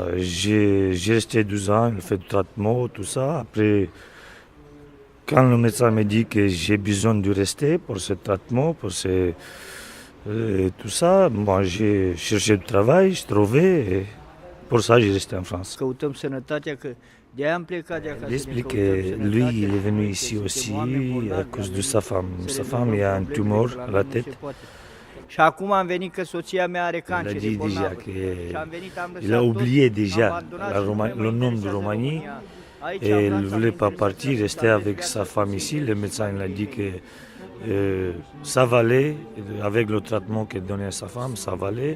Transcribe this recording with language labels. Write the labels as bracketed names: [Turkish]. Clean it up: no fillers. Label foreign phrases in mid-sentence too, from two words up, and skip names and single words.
[French] J'ai resté 12 ans, il fait du traitement, tout ça. Après, quand le médecin me dit que j'ai besoin de rester pour ce traitement, pour tout ça, moi j'ai cherché du travail, je trouvais, et pour ça j'ai resté en France. [Romanian] Căutăm sănătatea, că de-aia am plecat de acasă. [French] Il explique que lui, il est venu ici aussi à cause de sa femme. Sa femme, il a un tumor à la tête. [Romanian] Și acum am venit că soția mea are [French] Il a [Romanian] cancer. [French] dit déjà qu'il a oublié déjà le nom de Roumanie et il ne voulait pas partir, rester avec sa femme ici. Le médecin il a dit que ça valait, avec le traitement qu'il donnait à sa femme, ça valait.